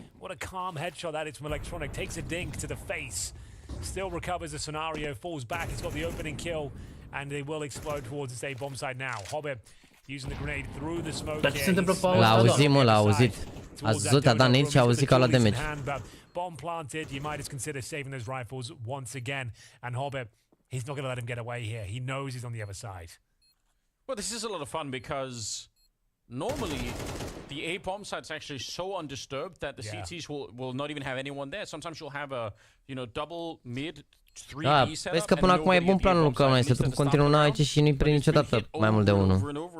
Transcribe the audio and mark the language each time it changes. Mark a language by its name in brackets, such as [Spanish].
[English] What a calm headshot that is from Electronic. Takes a dink to the face. Still recovers the scenario, falls back. He's got the opening kill, and they will explode towards this A bomb site now. Hobbit using the grenade through the smoke. [Romanian] Dar ce se întâmplă pe L-a auzit, mă, l-a auzit. A zăzut, a dat nade și a auzit că a luat damage. [English] Bomb planted. You might just consider saving those rifles once again. And Hobbit, he's not going to let him get away here. He knows he's on the other side. Well, this is a lot of fun because normally the A bomb site's actually so undisturbed that the CTs will not even have anyone there. Sometimes you'll have a, double mid 3D setup. [Romanian] Vezi că până acum e bun planul lui Cloud9, să tu continua aici și nu-i prind niciodată mai mult de unul.